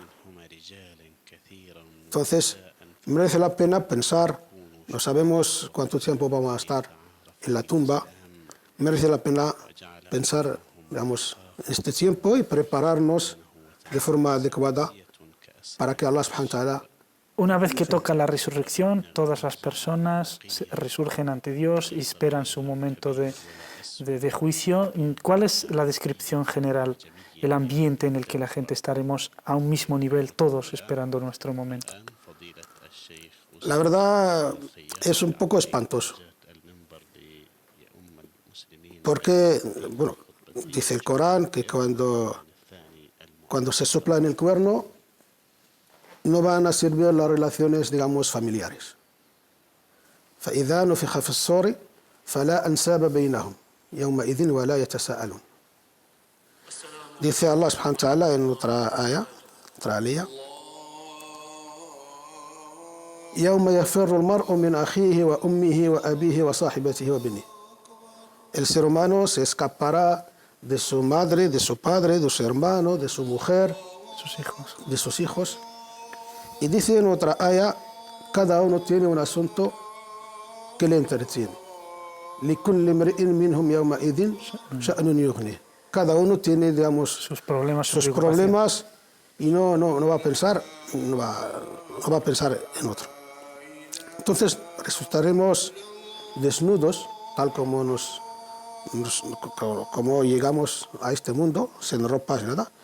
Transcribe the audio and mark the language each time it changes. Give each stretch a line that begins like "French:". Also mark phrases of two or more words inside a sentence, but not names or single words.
Spanish: Entonces, merece la pena pensar, no sabemos cuánto tiempo vamos a estar en la tumba, merece la pena pensar, digamos, este tiempo y prepararnos de forma adecuada para que
Arabic: الله سبحانه وتعالى.
Spanish: Una vez que toca la resurrección, todas las personas resurgen ante Dios y esperan su momento de juicio. ¿Cuál es la descripción general, el ambiente en el que la gente estaremos a un mismo nivel, todos esperando nuestro momento? La verdad es un poco espantoso, porque, bueno, dice el Corán que cuando se sopla en el cuerno no van a servir las relaciones, digamos, familiares.
Arabic: فإذا نفخ في الصور فلا أنساب بينهم يومئذ ولا يتساءلون.
Spanish: Dice
Arabic: الله سبحانه وتعالى
Spanish: en otra aya, otra alía:
Arabic: يوم يفر المرء من أخيه وأمه وأبيه وصاحبته وبنيه.
Spanish: El ser humano se escapará de su madre, de su padre, de su hermano, de su mujer, de sus hijos. Y dice en otra aya: cada uno tiene un asunto que le entretiene.
Arabic: لكل امرئ منهم يومئذ شأن يغنيه.
Spanish: Cada uno tiene, digamos, sus problemas y no va a pensar, no va a pensar en otro. Entonces resultaremos desnudos, tal como como llegamos a este mundo, sin ropa, sin nada.